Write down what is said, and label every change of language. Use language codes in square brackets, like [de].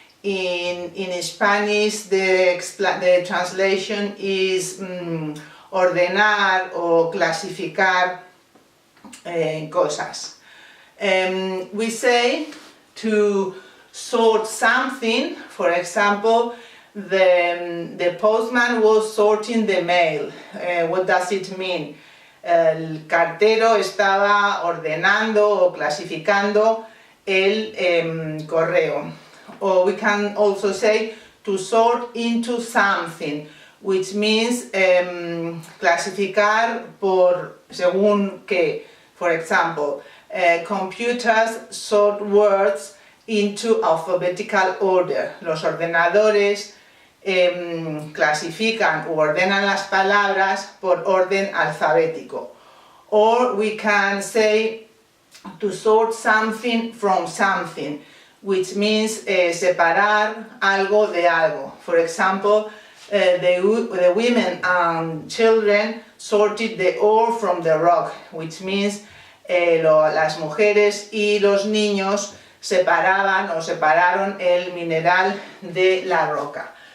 [en] In Spanish the translation is [es] ordenar o clasificar cosas. [en] We say to sort something. For example, the postman was sorting the mail. What does it mean? [es] El cartero estaba ordenando o clasificando el correo. [en] Or we can also say to sort into something, which means [es] clasificar por según qué. [en] For example, computers sort words into alphabetical order. [es] Los ordenadores clasifican o ordenan las palabras por orden alfabético. [en] Or we can say to sort something from something, which means [es] separar algo de algo. [en] For example, the women and children sorted the ore from the rock, which means [es] las mujeres y los niños separaron el mineral de la roca.